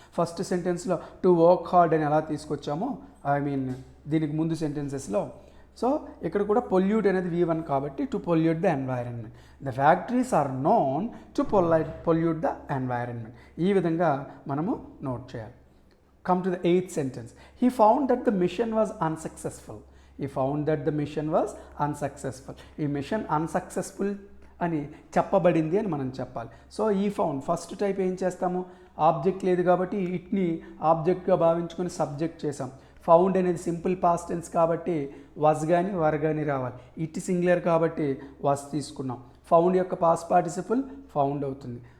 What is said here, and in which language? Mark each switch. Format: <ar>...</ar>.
<te>First సెంటెన్స్లో to work hard అని ఎలా తీసుకొచ్చామో దీనికి ముందు సెంటెన్సెస్లో, సో ఇక్కడ కూడా పొల్యూట్ అనేది V1 కాబట్టి</te> <en>To pollute the environment. The factories are known to pollute the environment.</en> <te>ఈ విధంగా మనము నోట్ చేయాలి.</te> <en>Come to the 8th sentence. He found that the mission was unsuccessful. He found that the mission was unsuccessful.</en> <te>ఈ machine unsuccessful అని చెప్పబడింది అని మనం చెప్పాలి. సో ఈ ఫౌండ్ ఫస్ట్ టైప్ ఏం చేస్తాము, ఆబ్జెక్ట్ లేదు కాబట్టి ఇట్ని ఆబ్జెక్ట్గా భావించుకొని సబ్జెక్ట్ చేసాం. ఫౌండ్ అనేది సింపుల్ పాస్ట్ టెన్స్ కాబట్టి వాజ్ కానీ వర్ కానీ రావాలి. ఇట్ సింగులర్ కాబట్టి వాజ్ తీసుకున్నాం. ఫౌండ్ యొక్క పాస్ట్ పార్టిసిపుల్ ఫౌండ్ అవుతుంది.</te>